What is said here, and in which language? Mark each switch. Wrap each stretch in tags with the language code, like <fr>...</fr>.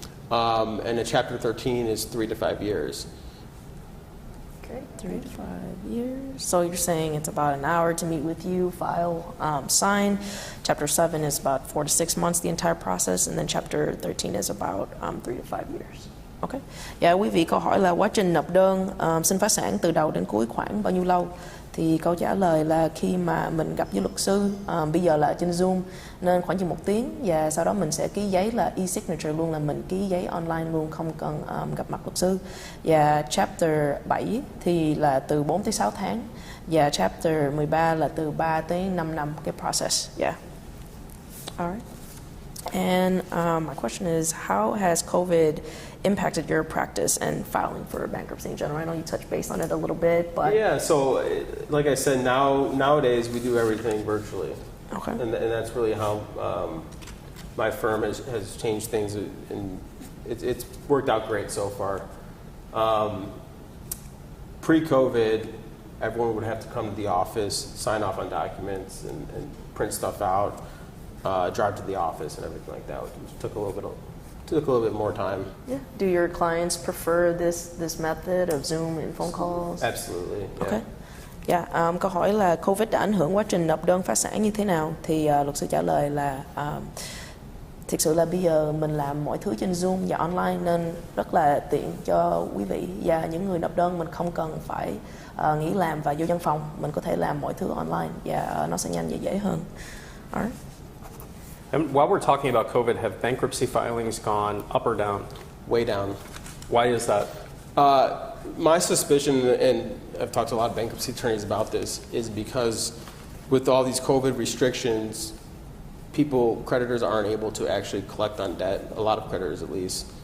<en>And a Chapter 13 is 3 to 5 years. Okay, 3 to 5 years. So you're saying it's about an hour to meet with you, file, sign. Chapter 7 is about 4 to 6 months, the entire process, and then Chapter 13 is about 3 to 5 years. Okay.</en> <vi>Dạ, quý vị câu hỏi là quá trình nộp đơn xin phá sản từ đầu đến cuối khoảng bao nhiêu lâu? Thì câu trả lời là khi mà mình gặp với luật sư, bây giờ là trên Zoom nên khoảng chừng 1 tiếng, và sau đó mình sẽ ký giấy là e-signature luôn, là mình ký giấy online luôn, không cần gặp mặt luật sư. Và Chapter 7 thì là từ 4 tới 6 tháng, và Chapter 13 là từ 3 tới 5 năm cái process.</vi> <en>Yeah. Alright. And my question is, how has COVID impacted your practice and filing for bankruptcy in general? I know you touched base on it a little bit, but yeah. So, like I said, nowadays we do everything virtually. Okay. And that's really how my firm has changed things, and it's worked out great so far. Pre-COVID, everyone would have to come to the office, sign off on documents, and print stuff out, drive to the office, and everything like that. It took a little bit more time. yeah. Do your clients prefer this method of Zoom and phone calls? Absolutely. Yeah. Okay.</en> <vi>Dạ, câu hỏi là COVID đã ảnh hưởng quá trình nộp đơn phá sản như thế nào? Thì luật sư trả lời là thực sự là bây giờ mình làm mọi thứ trên Zoom và online nên rất là tiện cho quý vị và những người nộp đơn. Mình không cần phải nghỉ làm và vô văn phòng, mình có thể làm mọi thứ online và nó sẽ nhanh và dễ hơn.</vi> <en>Alright. And while we're talking about COVID, have bankruptcy filings gone up or down? Way down. Why is that? My suspicion, and I've talked to a lot of bankruptcy attorneys about this, is because with all these COVID restrictions, creditors aren't able to actually collect on debt, a lot of creditors at least.</en>